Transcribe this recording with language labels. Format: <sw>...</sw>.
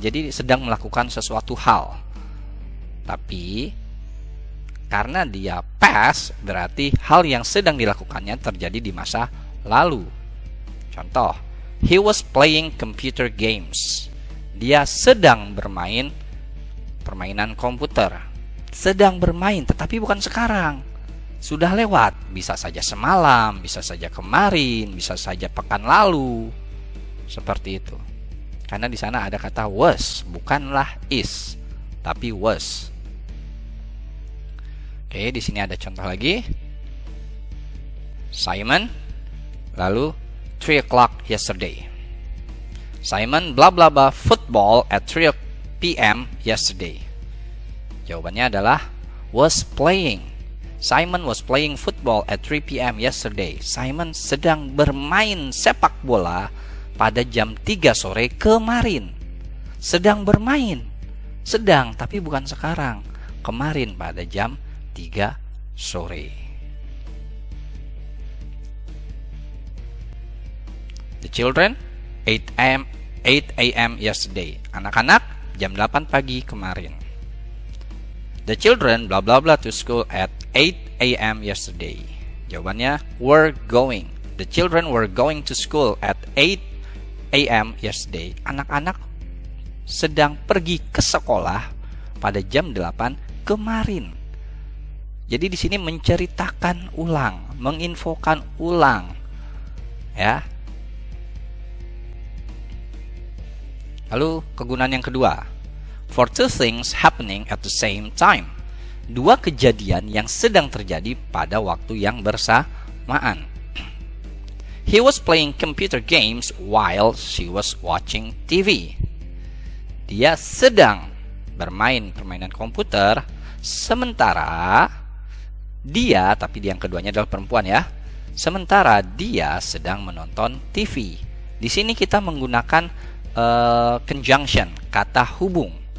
<id>Jadi sedang melakukan sesuatu hal. Tapi karena dia past, berarti hal yang sedang dilakukannya terjadi di masa lalu. Contoh,</id> <en>he was playing computer games.</en> <id>Dia sedang bermain permainan komputer. Sedang bermain, tetapi bukan sekarang. Sudah lewat, bisa saja semalam, bisa saja kemarin, bisa saja pekan lalu. Seperti itu. Karena di sana ada kata was, bukanlah is, tapi was. Oke, di sini ada contoh lagi.</id> <en>Simon,</en> <id>lalu</id> <en>3 o'clock yesterday. Simon blah blah blah football at 3 p.m. yesterday.</en> <id>Jawabannya adalah</id> <en>was playing. Simon was playing football at 3 p.m. yesterday.</en> <id>Simon sedang bermain sepak bola pada jam 3 sore kemarin. Sedang bermain. Sedang, tapi bukan sekarang. Kemarin pada jam 3 sore.</id> <en>The children 8 a.m. yesterday.</en> <id>Anak-anak jam 8 pagi kemarin.</id> <en>The children blah blah blah to school at 8 a.m. yesterday.</en> <id>Jawabannya</id> <en>were going. The children were going to school at 8 a.m. yesterday.</en> <id>Anak-anak sedang pergi ke sekolah pada jam 8 kemarin. Jadi di sini menceritakan ulang, menginfokan ulang. Ya. Lalu kegunaan yang kedua,</id> <en>for two things happening at the same time.</en> <id>Dua kejadian yang sedang terjadi pada waktu yang bersamaan.</id> <en>He was playing computer games while she was watching TV.</en> <id>Dia sedang bermain permainan komputer, sementara dia, tapi yang keduanya adalah perempuan ya, sementara dia sedang menonton TV. Di sini kita menggunakan conjunction, kata hubung.</id>